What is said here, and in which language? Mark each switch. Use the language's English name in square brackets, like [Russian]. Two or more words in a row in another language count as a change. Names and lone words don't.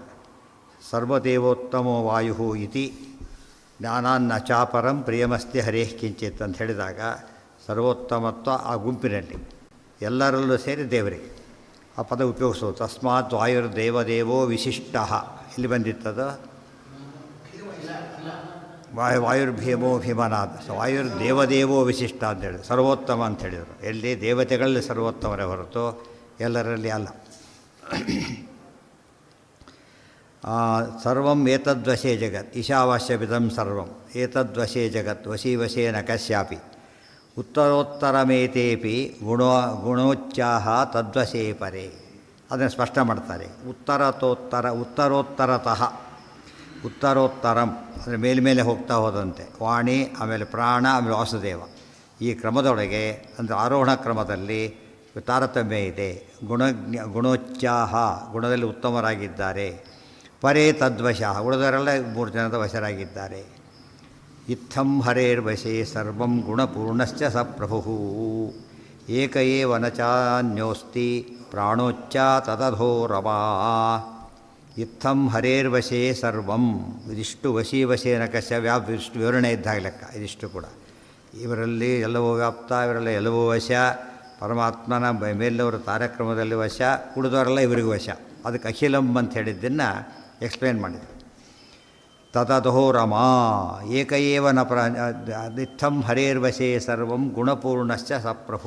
[Sanskrit] ಸರ್ವದೇವೋತ್ತಮೋ ವಾಯು ಇತಿ ಜ್ಞಾನಾನ್ನ ಚಾಪರಂ ಪ್ರಿಯಮಸ್ತಿ ಹರೇಃ ಕಿಂಚಿತ್ [Kannada] ಅಂತ ಹೇಳಿದಾಗ ಸರ್ವೋತ್ತಮತ್ವ ಆ ಗುಂಪಿನಲ್ಲಿ ಎಲ್ಲರಲ್ಲೂ ಸೇರಿ ದೇವರಿಗೆ ಆ ಪದ ಉಪಯೋಗಿಸೋದು. [Sanskrit] ತಸ್ಮಾತ್ ವಾಯುರ್ದೇವದೇವೋ ವಿಶಿಷ್ಟ. [Kannada] ಇಲ್ಲಿ ಬಂದಿತ್ತದು [Sanskrit] ವಾಯುರ್ಭೀಮೋ ಭೀಮನಾದ. ವಾಯುರ್ದೇವದೇವೋ ವಿಶಿಷ್ಟ [Kannada] ಅಂತ ಹೇಳಿದ್ರು. ಸರ್ವೋತ್ತಮ ಅಂತ ಹೇಳಿದರು. ಎಲ್ಲಿ ದೇವತೆಗಳಲ್ಲಿ ಸರ್ವೋತ್ತಮರೇ ಹೊರತು ಎಲ್ಲರಲ್ಲಿ ಅಲ್ಲ. [Sanskrit] ಸರ್ವಂ ಏತದ್ವಶೇ ಜಗತ್ ಈಶಾವಾಸ್ಯವಿದಂ ಸರ್ವಂ ಏತದ್ವಶೇ ಜಗತ್ ವಶೀ ವಶೇನ ಕಶ್ಯಾಪಿ ಉತ್ತರೋತ್ತರಮೇತೇಪಿ ಗುಣೋಚ್ಚಾಹ ತದ್ವಶೇ ಪರೇ. [Kannada] ಅದನ್ನು ಸ್ಪಷ್ಟ ಮಾಡ್ತಾರೆ. [Sanskrit] ಉತ್ತರೋತ್ತರತಃ ಉತ್ತರೋತ್ತರಂ [Kannada] ಅಂದರೆ ಮೇಲ್ಮೇಲೆ ಹೋಗ್ತಾ ಹೋದಂತೆ ವಾಣಿ, ಆಮೇಲೆ ಪ್ರಾಣ, ಆಮೇಲೆ ವಾಸುದೇವ. ಈ ಕ್ರಮದೊಳಗೆ ಅಂದರೆ ಆರೋಹಣ ಕ್ರಮದಲ್ಲಿ ತಾರತಮ್ಯ ಇದೆ. ಗುಣೋಚ್ಚಾಹ ಗುಣದಲ್ಲಿ ಉತ್ತಮರಾಗಿದ್ದಾರೆ. [Sanskrit] ಪರೇ ತದ್ವಶಃ [Kannada] ಉಳಿದವರೆಲ್ಲ ಮೂರು ಜನದ ವಶರಾಗಿದ್ದಾರೆ. [Sanskrit] ಇತ್ತಂ ಹರೇರ್ವಶೇ ಸರ್ವಂ ಗುಣಪೂರ್ಣಶ್ಚ ಸ ಪ್ರಭು ಏಕ ಏವ ನ ಚಾನ್ಯೋಸ್ತಿ ಪ್ರಾಣೋಚ್ಚ ತದಧೋ ರವಾ. ಇತ್ತಂ ಹರೇರ್ವಶೇ ಸರ್ವಂ. [Kannada] ಇದಿಷ್ಟು [Sanskrit] ವಶೀ ವಶೇನ ಕಶ್ಯ [Kannada] ಇಷ್ಟು ವಿವರಣೆ ಇದ್ದಾಗ ಲೆಕ್ಕ. ಇದಿಷ್ಟು ಕೂಡ ಇವರಲ್ಲಿ ಎಲ್ಲವೂ ವ್ಯಾಪ್ತ, ಇವರೆಲ್ಲ ಎಲ್ಲವೂ ವಶ. ಪರಮಾತ್ಮನ ಮೇಲವರು ತಾರಕ್ರಮದಲ್ಲಿ ವಶ, ಉಳಿದವರೆಲ್ಲ ಇವರಿಗೂ ವಶ. ಅದಕ್ಕೆ ಅಖಿಲಂ ಅಂತ ಹೇಳಿದ್ದನ್ನು ಎಕ್ಸ್ಪ್ಲೇನ್ ಮಾಡಿದರು. [Sanskrit] ತದಧೋ ರಮಾ ಏಕ ಏವ ನ ಇತ್ತಂ ಹರೇರ್ವಶೇ ಸರ್ವಂ ಗುಣಪೂರ್ಣಶ್ಚ ಸ ಪ್ರಭು.